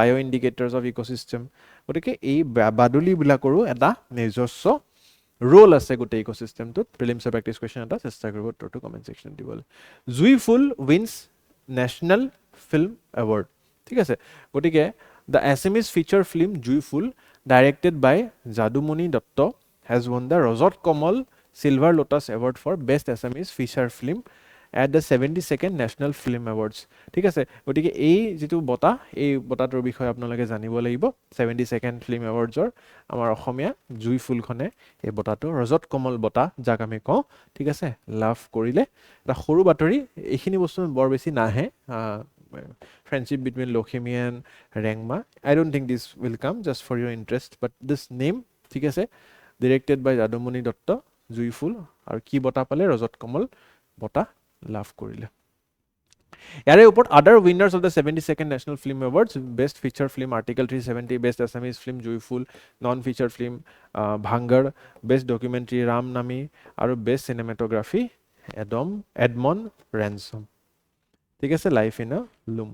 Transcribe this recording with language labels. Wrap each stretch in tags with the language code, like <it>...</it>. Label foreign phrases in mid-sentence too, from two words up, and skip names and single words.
<en>bio indicators of ecosystem,</en> <as>গতিকে এই বাদুলিবিলাকৰো এটা নিজস্ব ৰোল আছে গোটেই ইক'চিষ্টেমটোত। প্ৰিলিমছৰ</as> <en>practice question</en> <as>এটা, চেষ্টা কৰিব উত্তৰটো</as> <en>comment section</en> <as>দিবলৈ।</as> <en>Juiphool wins National Film Award,</en> <as>ঠিক আছে।</as> <en>গতিকে the Assamese feature film Juiphool directed by Jadumoni Dutta has won the Rajat Kamal Silver Lotus Award for Best Assamese Feature Film at the 72nd National Film Awards,</en> <as>ঠিক আছে। গতিকে এই যিটো বঁটা, এই বঁটাটোৰ বিষয়ে আপোনালোকে জানিব লাগিব। 72nd</as> <en>film awards</en> <as>আমাৰ অসমীয়া জুইফুলখনে এই বঁটাটো, ৰজত কমল বঁটা যাক আমি কওঁ, ঠিক আছে, লাভ কৰিলে। এটা সৰু বাতৰি, এইখিনি বস্তু বৰ বেছি নাহে,</as> <en>friendship between Lokhimi and Rengma. I don't think this will come, just for your interest, but this name,</en> <as>ঠিক আছে,</as> <en>directed by</en> <as>যাদুমণি দত্ত, জুইফুল, আৰু কি বঁটা পালে, ৰজত কমল বঁটা লাভ কৰিলে। ইয়াৰে ওপৰত</as> <en>other winners of the 72nd National Film Awards, best feature film Article 370, best Assamese film Juiphool, non feature film Bhangor, best documentary Ram Nami, আৰু best cinematography Edmond Ransom,</en> <as>ঠিক আছে,</as> <en>Life in a Loom.</en>